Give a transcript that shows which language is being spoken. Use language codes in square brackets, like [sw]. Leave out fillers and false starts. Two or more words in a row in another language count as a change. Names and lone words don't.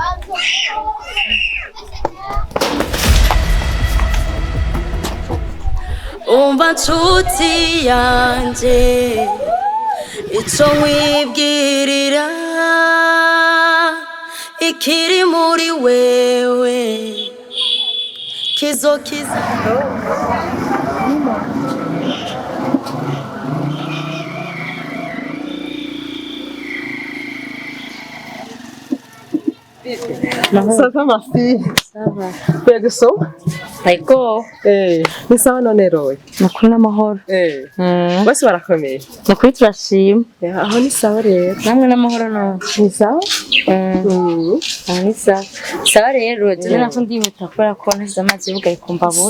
[rn] umva nshuti yanje ico nkwibwirira ikiri muri wewe kizokiza [fr] Ça va ma fille? Ça va. [rn] Kwega usoma? Ego. Ni sawa none roye? Nakuri n'amahoro. Bose barakomeye? Nakuri turashima. Aho ni sawa rero. Namwe n'amahoro no. Ni sawa? Ni sawa. Sawa rero, jewe nako ndihuta kubera ko ntazize amazi y'ubugaye ku mbabura.